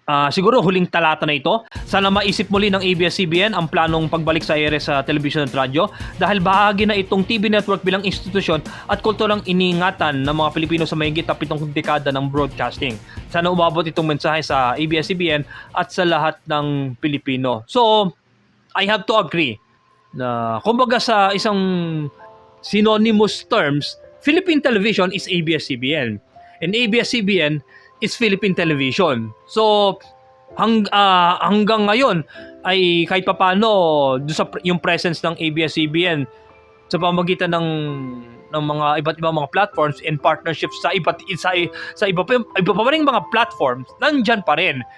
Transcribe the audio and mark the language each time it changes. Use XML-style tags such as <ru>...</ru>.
<tl>Siguro huling talata na ito. Sana maisip muli ng ABS-CBN ang planong pagbalik sa ere sa telebisyon at radyo dahil bahagi na itong TV network bilang institusyon at kulturang iniingatan ng mga Pilipino sa mahigit 7 dekada ng broadcasting. Sana umabot itong mensahe sa ABS-CBN at sa lahat ng Pilipino.</tl> <en>So, I have to agree</en> <tl>na kumbaga sa isang</tl> <en>synonymous terms, Philippine television is ABS-CBN and ABS-CBN is Philippine television.</en> <tl>So hanggang ngayon ay kahit papaano yung presence ng ABS-CBN sa pamamagitan ng mga iba't ibang mga platforms and partnerships sa iba pa ring mga platforms, nandiyan pa rin.</tl>